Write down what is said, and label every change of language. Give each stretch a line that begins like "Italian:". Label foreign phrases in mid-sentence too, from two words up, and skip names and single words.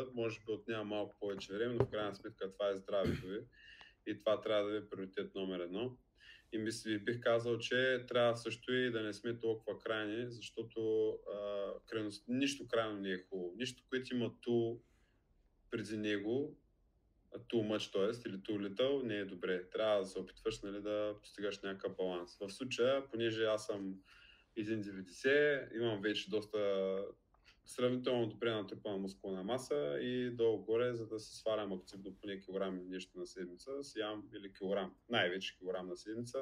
Bulgarian: Може би отнема малко повече време, но в крайна сметка това е здравето ви и това трябва да е приоритет номер едно. И бих казал, че трябва също и да не сме толкова крайни, защото нищо крайно не е хубаво. Нищо, което има ту преди него,
English: too much,
Bulgarian: т.е.
English: или too little,
Bulgarian: не е добре. Трябва да се опитваш, нали, да постигаш някакъв баланс. В случая, понеже аз съм 1,90, имам вече доста сравнително добре натрупана мускулна маса и долу-горе, за да се свалям активно поне килограм или нещо на седмица, си ям или килограм, най-вече килограм на седмица.